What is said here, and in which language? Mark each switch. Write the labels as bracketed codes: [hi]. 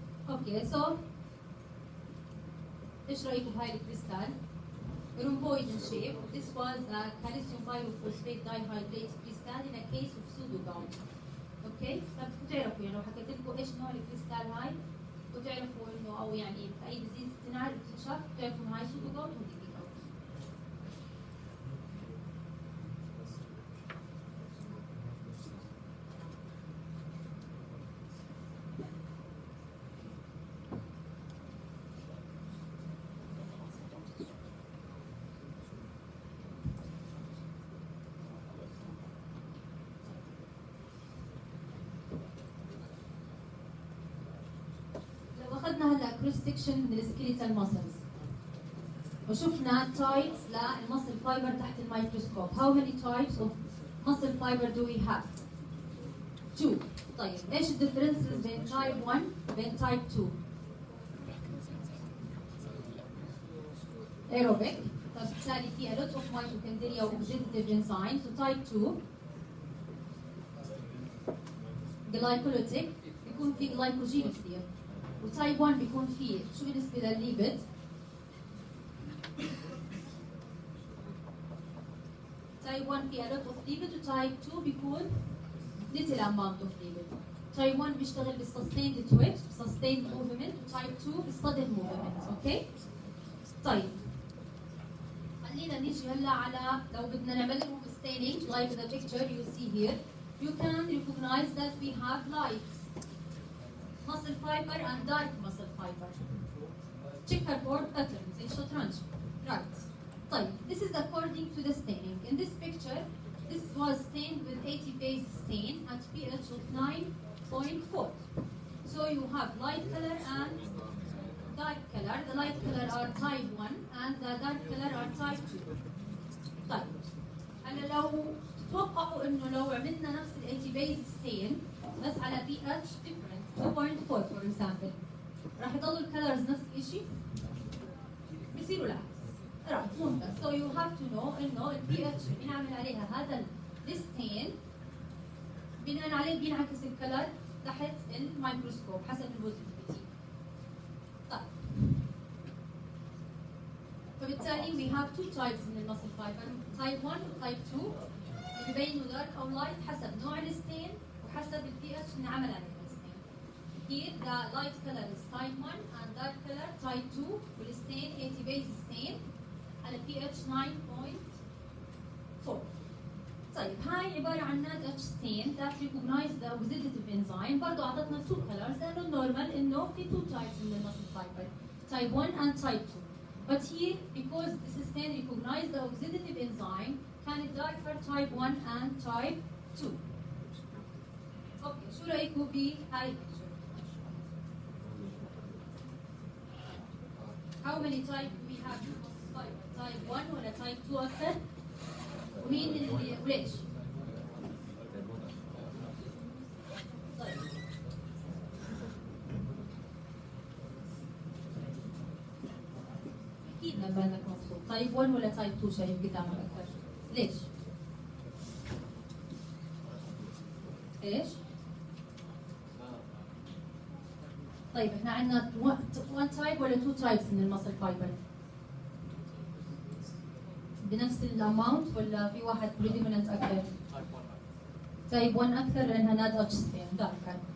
[ar] اوكي سو ايش رايكم بهاي الكريستال؟ [en] rhomboid in shape. This was a calcium pyrophosphate dihydrate crystal in a case of pseudo gout. [ar] اوكي؟ فبتعرفوا يعني لو حكيت لكم ايش نوع الكريستال هاي وتعرفوا انه او يعني اي ديزيز تنشاف بتعرفوا انه هاي سودو جاوت ودي جاوت. اخذنا هلا كروس سكشن من السكيليتال ماسلز وشفنا تايبس للمسل فايبر تحت الميكروسكوب. [en] How many types of muscle fiber do we have? 2. [ar] طيب ايش الديفرنسز بين تايب 1 وبين تايب 2؟ aerobic. فبالتالي في [en] a lot of mitochondria oxidative enzymes. [ar] وتايب 2 glycolytic بيكون في glycogen كثير. وتايب 1 بيكون فيه شو بالنسبه للليبيد؟ تايب 1 فيه [en] a lot of lipid [ar] وتايب 2 بيكون [en] little amount of lipid. [ar] تايب 1 بيشتغل بال [en] sustained twitch sustained movement [ar] وتايب 2 بالsudden movement. اوكي؟ طيب خلينا نيجي هلا على لو بدنا نعمل لهم [en] staining like the picture you see here you can recognize that we have light muscle fiber and dark muscle fiber. Checkerboard pattern [ar] زي الشطرنج. [en] Right. طيب, this is according to the staining. In this picture, this was stained with 80 base stain at pH of 9.4. So you have light color and dark color. The light color are type 1 and the dark color are type 2. [ar] طيب, هلا لو تتوقعوا انه لو عملنا نفس ال 80 base stain بس على pH [en] different 2.4 for example [ar] راح يضلوا الكلرز نفس الشيء؟ بيصيروا العكس. [en] right [ar] ممتاز. [en] so you have to know [ar] انه ال pH بنعمل عليها هذا الستين بناء عليه بينعكس الكلر تحت الميكروسكوب حسب البوزيتيفيتي. طيب فبالتالي [en] we have two types [ar] من المسل فايبر type 1 و type 2 بيبينوا دارك او لايت حسب نوع الستين وحسب البي اتش اللي انعمل عليه الستين. [en] Here the light color is type 1 and dark color type 2 والستين 80 base stain على pH 9.4. [ar] طيب هاي عبارة عن ناد اتش ستين [en] that recognize the oxidative enzyme. [ar] برضه أعطتنا two colors لأنه النورمال إنه في two types من المسل فايبر type 1 and type 2. [en] But here because the stain recognize the oxidative enzyme [ar] كانت [en] darker type 1 and type 2. [ar] اوكي شو رأيكم بهاي البيكتشر؟ [en] How many type we have in muscle fiber? [ar] Type 1 ولا type 2 أكثر؟ ومين اللي وليش؟ طيب أكيد ما بالك مبسوط. تايب 1 ولا تايب 2 شايف قدامك أكثر؟ ليش؟ ايش؟ طيب احنا عندنا 1 تايب ولا 2 تايبس من المسل فايبر؟ بنفس الاماونت ولا في واحد بريدوميننت اكثر؟ تايب 1 اكثر لانها ناد اتش ستين داركر.